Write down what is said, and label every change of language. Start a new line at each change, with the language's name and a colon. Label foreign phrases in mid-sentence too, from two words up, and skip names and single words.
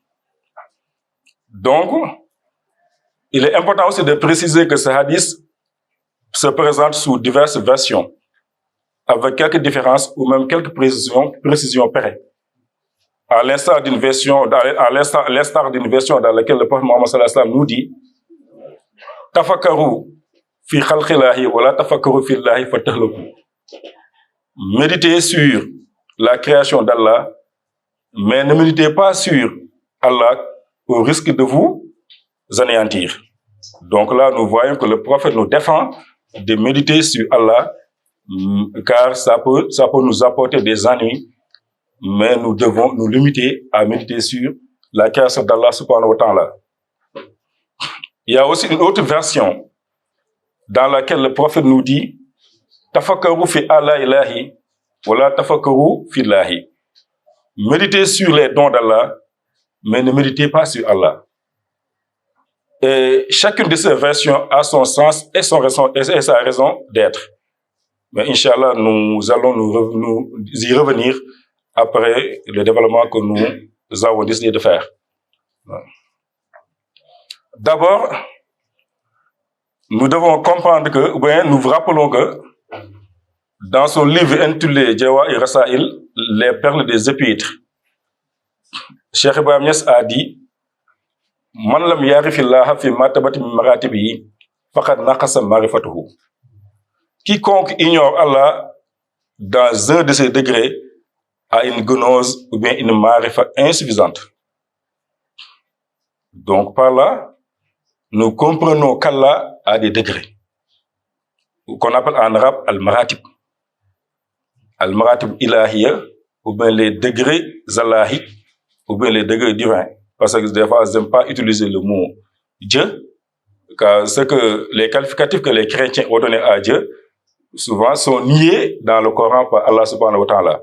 French: Donc, il est important aussi de préciser que ce hadith se présente sous diverses versions, avec quelques différences ou même quelques précisions près. À l'instar d'une version, dans laquelle le prophète Mohammed
Arabic: صلى الله عليه وسلم
French: nous dit
Arabic: تفكروا في خلق الله ولا تفكروا في الله فتهلكوا.
French: Méditez sur la création d'Allah, mais ne méditez pas sur Allah au risque de vous anéantir. Donc là, nous voyons que le prophète nous défend de méditer sur Allah, car ça peut nous apporter des ennuis, mais nous devons nous limiter à méditer sur la création d'Allah
Arabic: سبحانه وتعالى.
French: Il y a aussi une autre version dans laquelle le prophète nous dit
Arabic: تفكروا في الله إلهي ولا تفكروا في الله.
French: Méditez sur les dons d'Allah, mais ne méditez pas sur Allah. Et chacune de ces versions a son sens et sa raison d'être. Mais Inch'Allah, nous allons nous y revenir après le développement que nous avons décidé de faire. D'abord, nous devons comprendre que, ou bien nous vous rappelons que dans son livre intitulé Jawa et Rasail, les perles des épîtres, Cheikh Ibrahim Niass a dit
Arabic: من لم يعرف الله في مرتبة من مراتبه فقد نقص معرفته.
French: Quiconque ignore Allah dans un de ses degrés a une gnose ou bien une marifa insuffisante. Donc par là, nous comprenons qu'Allah a des degrés, qu'on appelle en arabe al-maratib.
Arabic: المراتب الإلهية,
French: ou bien les degrés allahiques, ou bien les degrés divins. parce que des fois, ils n'aiment pas utiliser le mot Dieu, car les qualificatifs que les chrétiens ont donnés à Dieu, souvent sont niés dans le Coran par Allah
Arabic: سبحانه وتعالى.